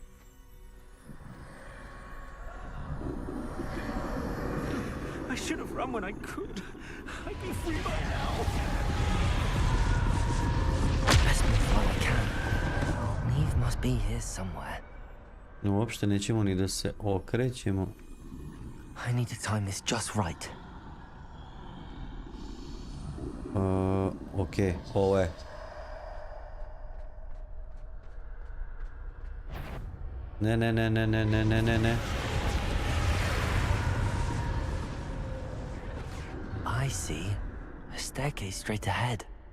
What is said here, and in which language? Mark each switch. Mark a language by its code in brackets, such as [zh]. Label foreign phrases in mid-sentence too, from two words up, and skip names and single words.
[en] I should have run when I could. I'd be free by now. Best move while I can. Neve must be here somewhere. No, [sr] uopšte nećemo ni da se okrećemo. [en] I need to time this just right. [sr] Okej, ovo je. Ne. [en] I see. A staircase straight ahead.